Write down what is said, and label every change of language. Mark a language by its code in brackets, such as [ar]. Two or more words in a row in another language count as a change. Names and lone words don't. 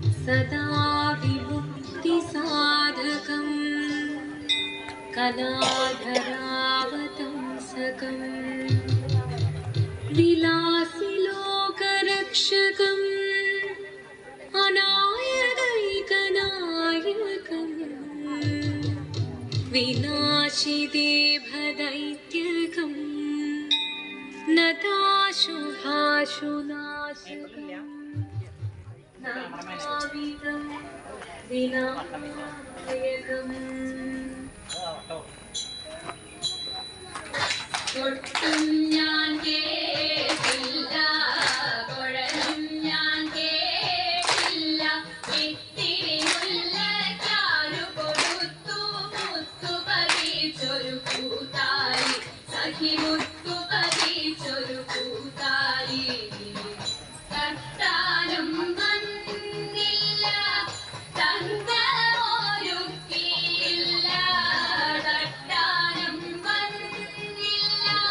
[sa] सदा विमुक्तिसाधकं कलाधरावतंसकं विलासिलोकरक्षकम् अनायदैकनायकम् विनाशिदेभदैत्यकम् नताशुभाशुनाशकम् नाविदं विनायकम् [ml] ഒട്ടും ഞാൻ കേട്ടില്ല കുഴലും ഞാൻ കേട്ടില്ല ഇത്തിരി മുല്ലക്കാരു കൊടുത്തു മുത്തു പതിച്ചൊരു കൂത്താലി സഖി മുത്തു പതിച്ചൊരു കൂത്താലി കട്ടാനും വന്നില്ല തങ്കമൊരുക്കിയില്ല കട്ടാനും വന്നില്ല